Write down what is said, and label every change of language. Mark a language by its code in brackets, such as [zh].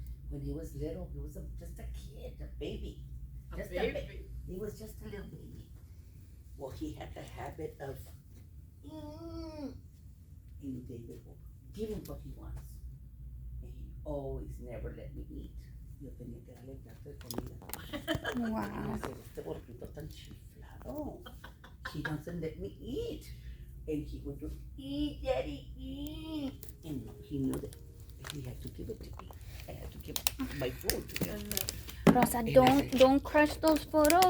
[en] When he was little, he was just a kid, a baby. A Just baby. He was just a little baby. Well, he had the habit of. And David will give him what he wants. always never let me eat. [es] Yo tenía que darle plato de comida. [en] Wow. [es] Este gordito tan chiflado. [en] He doesn't let me eat. And he would do, eat, daddy, eat. And he knew that he had to give it to me. I had to give my food to him. Rosa, don't crush those photos.